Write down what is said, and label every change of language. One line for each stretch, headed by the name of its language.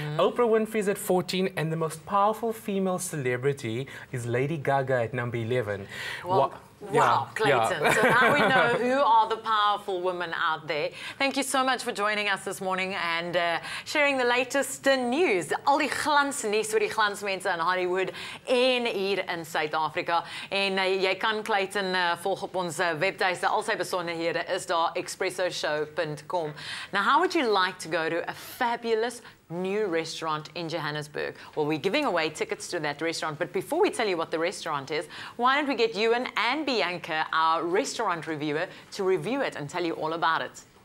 English: Oprah Winfrey's at 14. And the most powerful female celebrity is Lady Gaga at #11. Wow, Clayton. So now we know who are the powerful women out there. Thank you so much for joining us this morning and sharing the latest news.
Afrikaans: Al die glansnuus oor die glansmense in Hollywood en hier in Suid-Afrika. En jy kan Clayton volg op ons webtuiste. Al sy besonderhede is daar eXpressoShow.com.
English: Now, how would you like to go to a fabulous new restaurant in Johannesburg? Well, we're giving away tickets to that restaurant, but before we tell you what the restaurant is, why don't we get Ewan and Bianca, our restaurant reviewer, to review it and tell you all about it.